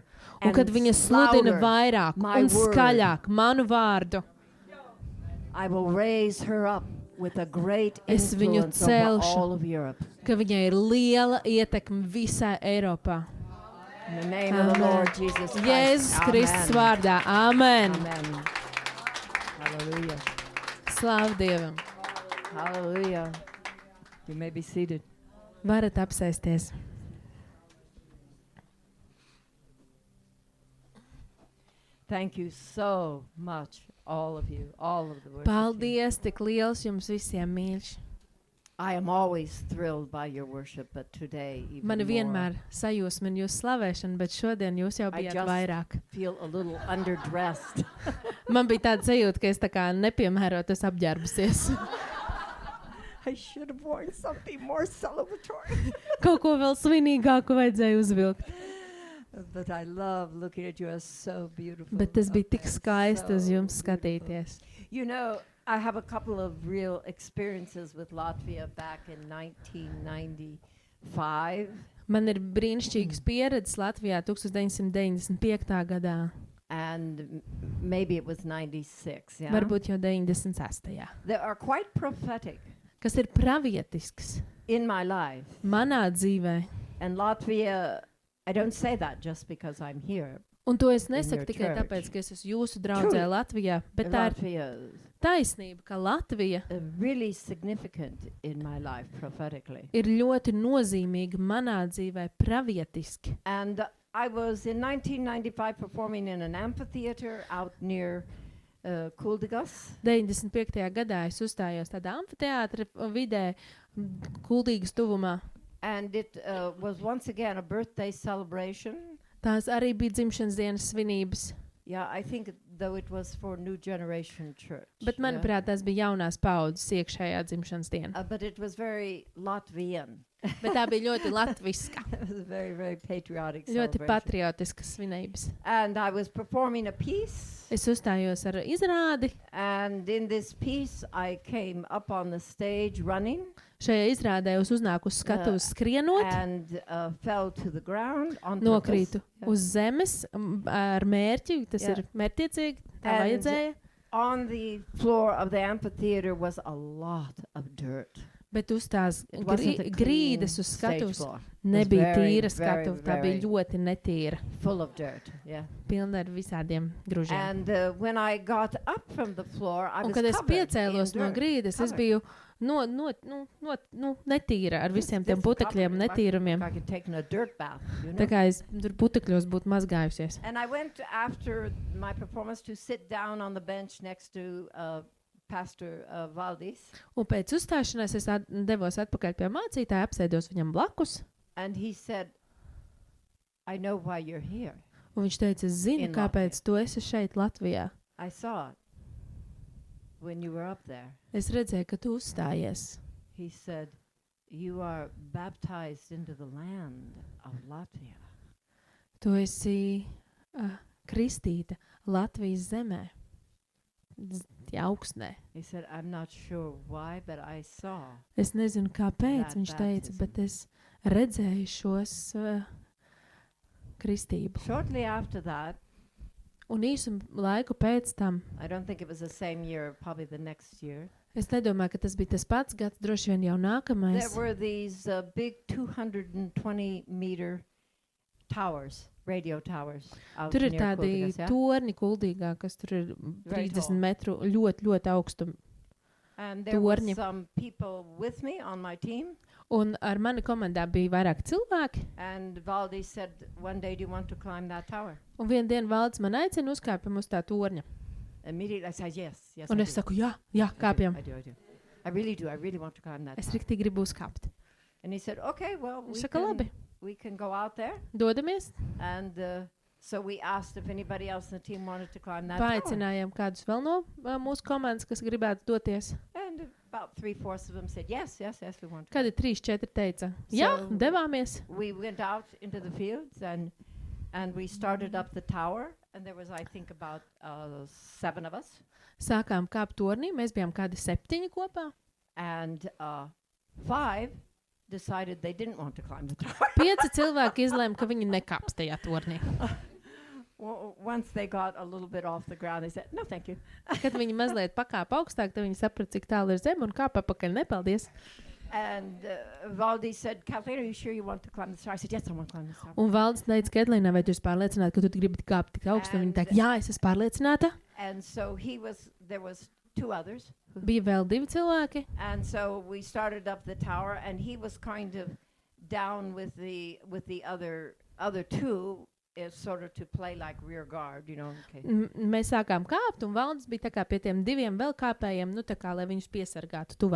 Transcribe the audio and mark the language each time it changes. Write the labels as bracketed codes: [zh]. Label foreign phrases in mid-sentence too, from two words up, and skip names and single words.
[lv] Un [en] and [lv] kad viņa sludina [en] louder [lv] vairāk [en] my [lv] un [en] word, [lv] skaļāk manu vārdu, [en] I will raise her up with a great [lv] Es viņu [en] influence over [lv] celšu. [en] all of Europe. [lv] ka viņai ir liela ietekme visā Eiropā. [en] In the name of the Amen. Lord Jesus Christ. [lv] Jēzus Kristus Amen. vārdā. Amen. Amen. Hallelujah. Slāv Dievam. [en] Hallelujah. You may be seated. [lv] Varat apsēsties. [en] Thank you so much, all of you, all of the worship team. [lv] Paldies, tik liels jums visiem mīļš. [en] I am always thrilled by your worship, but today even [lv] Mani [en] more. [lv] vienmēr sajūsmina jūsu slavēšana, bet šodien jūs jau [en] I [lv] bijat [en] just [lv] vairāk. [en] feel a little underdressed. [lv] Man bija tāda sajūta, ka es tā kā nepiemērotas apģērbusies. [en] I should have worn something more celebratory. [lv] Kaut ko vēl svinīgāku vajadzēja uzvilkt. [en] But I love looking at you as so beautiful. [lv] Bet tas bija tik [en] Okay, [lv] skaisti uz [en] so [lv] jums [en] beautiful. [lv] skatīties. [en] You know, I have a couple of real experiences with Latvia back in 1995. [lv] Man ir brīnišķīgas pieredzes Latvijā 1995. gadā. [en] And maybe it was 96, yeah? [lv] Varbūt jau 96. [en] They are quite prophetic [lv] Kas ir pravietisks [en] in my life. [lv] manā dzīvē. [en] And Latvia, I don't say that just because I'm here. [lv] Un to es [en] your [lv] nesaku tikai [en] church. [lv] tāpēc, ka es esmu jūsu draudzē Latvijā, bet tā ir [en] Latvia [lv] taisnība, ka Latvija [en] is really significant in my life prophetically. [lv] ir ļoti nozīmīga manā dzīvē pravietiski. [en] And I was in 1995 performing in an amphitheater out near Kuldigas. [lv] 95. gadā es uzstājos tādā amfiteātra vidē, Kuldīgas tuvumā. [en] And it was once again a birthday celebration. [lv] Tās arī bija dzimšanas dienas svinības, [en] Yeah, I think though it was for New Generation Church. [lv] bet manuprāt, tās bija jaunās paudzes iekšējā dzimšanas diena. [en] But it was very Latvian. [lv] Bet tā bija ļoti latviska, [en] It was a very, very patriotic [lv] ļoti [en] celebration. [lv] patriotiskas svinības. [en] And I was performing a piece. [lv] Es uzstājos ar izrādi. [en] And in this piece, I came up on the stage running [lv] Šajā izrādē es uznāku uz skatuves skrienot, [en] and fell to the ground on [lv] nokrītu [en] purpose. Yeah. [lv] uz zemes ar mērķi, tas [en] Yeah. [lv] ir mērķiecīgi, tā [en] And [lv] vajadzēja. [en] On the floor of the amphitheater was a lot of dirt. [lv] Bet uz tās [en] It wasn't a clean [lv] grīdas uz [en] stage [lv] skatuves [en] floor. [lv] nebija [en] very, [lv] tīra [en] very, [lv] skatuve, tā bija [en] very- [lv] ļoti netīra, [en] Full of dirt, yeah. [lv] pilna ar visādiem gružiem. [en] And when I got up from the floor, I [lv] Un [en] was [lv] kad es [en] covered [lv] piecēlos [en] in [lv] no [en] dirt. [lv] grīdas, es [en] Covered. [lv] biju netīra ar visiem tiem putekļiem un netīrumiem. [en] I could take a dirt bath, you [lv] Tā [en] know. [lv] kā es tur putekļos būtu mazgājusies. [en] And I went after my performance to sit down on the bench next to Pastor Valdis. [lv] Un pēc uzstāšanās es devos atpakaļ pie mācītāja, apsēdos viņam blakus. [en] And he said, I know why you're here. [lv] Un viņš teica, es zinu, [en] In [lv] kāpēc tu esi šeit Latvijā. [en] I saw it when you were up there. [lv] Es redzēju, ka tu uzstājies. [en] He said, you are baptized into the land of Latvia. [lv] Tu esi kristīta Latvijas zemē, Augsnē. [en] He said, I'm not sure why, but I saw. [lv] Es nezinu, kāpēc [en] That [lv] viņš teica, [en] baptism. [lv] bet es redzēju šos kristību. [en] Shortly after that, [lv] Un īsu laiku pēc tam, [en] I don't think it was the same year, probably the next year, [lv] es nedomāju, ka tas bija tas pats gads, droši vien jau nākamais. [en] there were these big 220-meter towers, radio towers. Out [lv] Tur ir [en] near [lv] tādi [en] Kuldigas, yeah? [lv] torņi kuldīgā, kas tur ir [en] Very [lv] 30 [en] tall. [lv] metru ļoti, ļoti augstu. [en] And there were [lv] torņi. [en] some people with me on my team. [lv] Un ar mani komandā bija vairāk cilvēki. [en] And Valdi said, one day, do you want to climb that tower? [lv] Un vienu dienu Valds man aicina uzkāpjam uz tā torņa. [en] Immediately I said, yes, yes, [lv] Un [en] I [lv] es [en] do. [lv] saku, jā, kāpjam. [en] I do. I really do. I really want to climb that [lv] Es [en] tower. [lv] riktīgi gribu uzkāpt. [en] And he said, okay, well, [lv] Viņš saka, labi, [en] we can go out there. [lv] dodamies. [en] And so we asked if anybody else in the team wanted to climb that tower. [lv] Paaicinājām kādus vēl no mūsu komandas, kas gribētu doties. [en] And about 3/4 of them said, yes, yes, yes, we want to. [lv] Kad ir 3-4 teica, jā, [en] So- [lv] devāmies. [en] We went out into the fields and we started up the tower. And there was, I think, about 7 of us. [lv] Sākām kāpt tornī, mēs bijām kādi 7 kopā. [en] And 5 decided they didn't want to climb the tower. [lv] 5 cilvēki izlēma, ka viņi nekāps tajā tornī. [en] Well, once they got a little bit off the ground, they said, no, thank you. [lv] Kad viņi mazliet pakāpa augstāk, tad viņi saprata, cik tālu ir zeme un kāpa apakaļ. Nepaldies. [en] And Valdi said, Kathleen, are you sure you want to climb this tower? I said, yes, I want to climb this tower. [lv] Un Valdis teica, Kedlīnai, vai tu esi pārliecināta, ka tu gribi kāpt tik augstu? Un viņa teica, jā, es esmu pārliecināta. [en] And so there was 2 others. [lv] Bija vēl 2 cilvēki. [en] And so we started up the tower, and he was kind of down with the other 2, sort of to play like rear guard, you know. Okay. [lv] Mēs sākām kāpt, un Valdis bija tā kā pie tiem 2 vēl kāpējiem, nu tā kā, lai viņus piesargātu, tuvāk